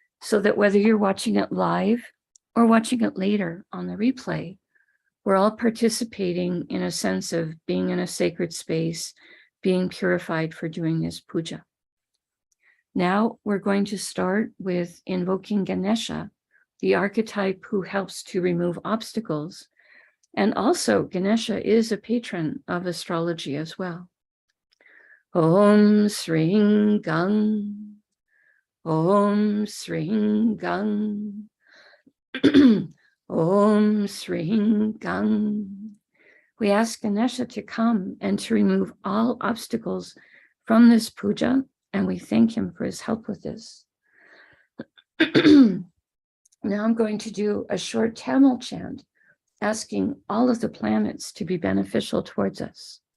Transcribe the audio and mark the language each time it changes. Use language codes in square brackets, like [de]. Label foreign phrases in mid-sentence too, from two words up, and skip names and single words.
[en] so that whether you're watching it live or watching it later on the replay, we're all participating in a sense of being in a sacred space, being purified for doing this puja. Now we're going to start with invoking Ganesha, the archetype who helps to remove obstacles. And also Ganesha is a patron of astrology as well. [sa] Om Sring Gang, Om Sring Gang, Om Sring Gang. [en] We ask Ganesha to come and to remove all obstacles from this puja, and we thank him for his help with this. Now I'm going to do a short Tamil chant, asking all of the planets to be beneficial towards us.